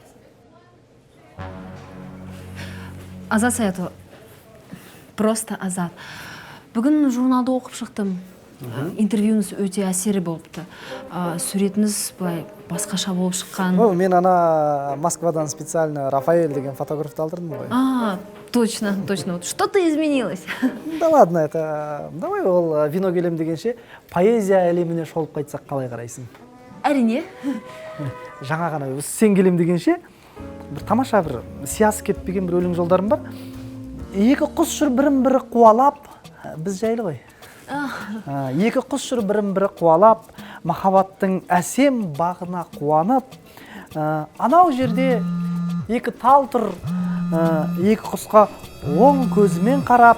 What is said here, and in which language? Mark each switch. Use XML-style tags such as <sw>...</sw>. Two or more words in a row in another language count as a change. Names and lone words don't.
<kk>Азат Саятұлы.</kk> <ru>Просто Азат.</ru> <kk>Бүгін журналды оқып шықтым. Интервьюіңіз өте әсері болыпты. Суретіңіз былай басқаша болып шыққан. Мен ана Москвадан специально Рафаэль деген фотографты алдырдым ғой.</kk> <ru>Точно. Вот что-то изменилось. Да ладно, это...</ru> <kk>Давай ол вино келем дегенше поэзия әлеміне шолып қайтсақ қалай қарайсың? Әрине. Жаңа ғана сен келем дегенше бір тамаша бір сиясы кетпеген бір өлең жолдарым бар. Екі құс жүр бірін-бірі қуалап, біз жайлы ғой. Екі құс жүр бірін-бірі қуалап, махаббаттың әсем бағына қуанып, анау жерде екі тал тұр, екі құсқа оң көзімен қарап.</kk>